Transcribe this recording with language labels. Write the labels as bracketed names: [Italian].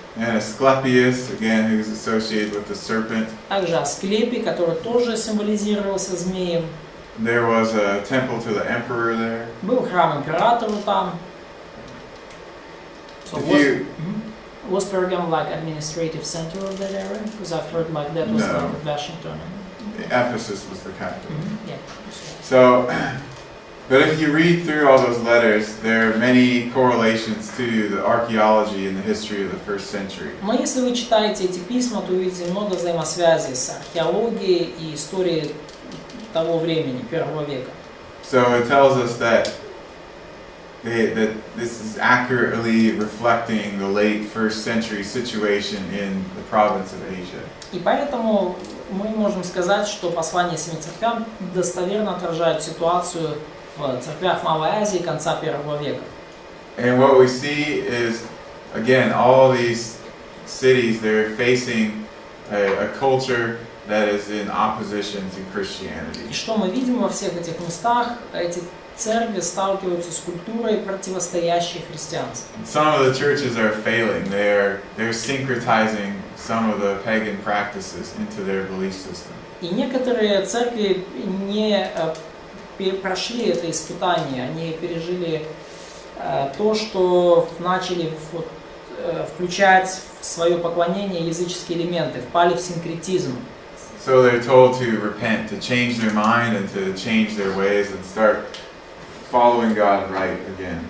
[English] And Asclepius, again, who's associated with the serpent. [Russian] Также Асклепий, который тоже символизировался змеем. [English] There was a temple to the emperor there. [Russian] Был храм императору там. [English] So was Pergam like administrative center of that area? Because I've heard like that was No. like Washington. Ephesus was the capital. Yeah. So, but if you read through all those letters, there are many correlations to the archaeology and the history of the first century. [Russian] Но если вы читаете эти письма, то увидите много взаимосвязей с археологией и историей того времени, первого века. [English] So it tells us that that this is accurately reflecting the late first century situation in the province of Asia. [Russian] И поэтому мы можем сказать, что послание семи церквям достоверно отражает ситуацию в церквях Малой Азии конца первого века. [English] And what we see is, again, all these cities, they're facing a culture that is in opposition to Christianity. [Russian] И что мы видим во всех этих местах? Эти церкви сталкиваются с культурой, противостоящей христианству. [English] Some of the churches are failing. They're syncretizing some of the pagan practices into their belief system. [Russian] И некоторые церкви не прошли это испытание, они пережили то, что начали включать в свое поклонение языческие элементы, впали в синкретизм. [English] So they're told to repent, to change their mind and to change their ways and start following God right again.